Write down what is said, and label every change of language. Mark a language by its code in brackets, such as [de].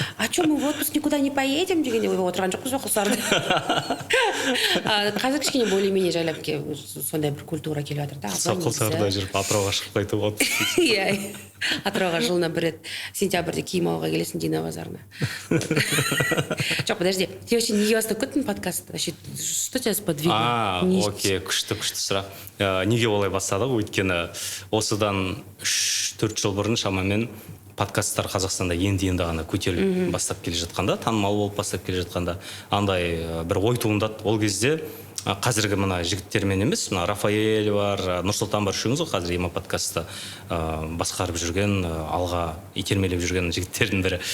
[ru] А чё, мы в отпуск никуда не поедем [kk] дегенде отырған жоқпыз ба құлсарды. Қазір кішкене [ru] более-менее [kk] жайлап сондай бір культура келіп жатыр да. Құлсарда жүріп Атырауға шығып қайтып отпуск. Иә. Атырауға жылына бір рет сентябрьде киім алуға келесің Дина базарына. Жоқ, [ru] подожди. Ты вообще [kk] неге бастап кеттің подкаст? [ru] Вообще, что тебя сподвигло? [kk] Окей, күшті сұрақ. Неге олай бастады? Өйткені осыдан 3-4 жыл бұрын шамамен подкасттар Қазақстанда енді ғана көтеріліп бастап келе жатқанда, танымал болып бастап келе жатқанда, андай бір ой туындады. Ол кезде қазіргі мына жігіттермен емес, мына Рафаэль бар, Нұрсұлтан бар, үшеуміз ғой қазір ема подкастты басқарып жүрген, алға итермелеп жүрген жігіттердің бірі.